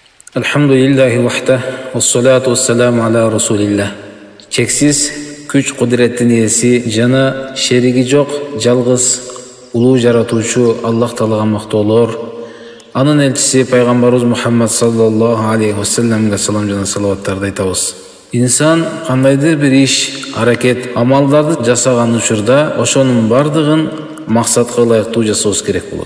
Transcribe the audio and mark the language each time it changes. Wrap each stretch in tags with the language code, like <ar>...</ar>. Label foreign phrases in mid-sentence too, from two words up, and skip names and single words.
<ar>الحمد لله وحده والصلاة والسلام على رسول الله.</ar> <ky>Чексиз күч кудуреттин ээси, жана шериги жоқ, жалгыз улуу жаратуучу Аллах Таалага мактоолор. Анын элчиси пайгамбарыбыз Мухаммад</ky> <ar>صلى الله عليه وسلم</ar> <ky>салам жана салаваттарды айтабыз. İnsan кандайдыр бир иш, аракет, амалдарды жасаган учурда ошонун бардыгын максатка ылайыктуу жасообуз керек болот.</ky>